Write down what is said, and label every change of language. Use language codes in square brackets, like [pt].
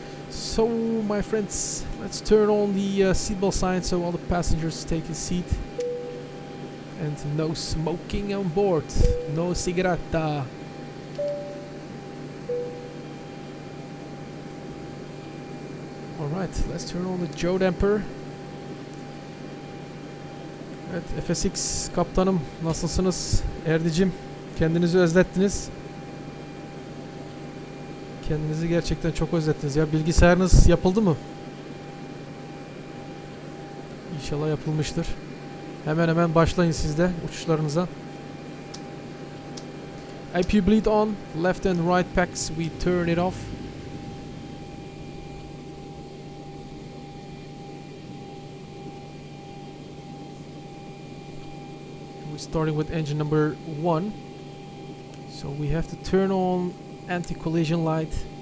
[en] So, my friends, let's turn on the seatbelt sign so all the passengers take a seat. And no smoking on board. No cigaretta. Alright, let's turn on the Joe damper. [tr] Evet, FSX kaptanım, nasılsınız? Erdicim, kendinizi özlettiniz. Kendinizi gerçekten çok özlettiniz ya. Bilgisayarınız yapıldı mı? İnşallah yapılmıştır. Hemen hemen başlayın siz de uçuşlarınıza. [en] AP bleed on. Left and right packs, we turn it off. We're starting with engine number 1. So we have to turn on anti-collision light.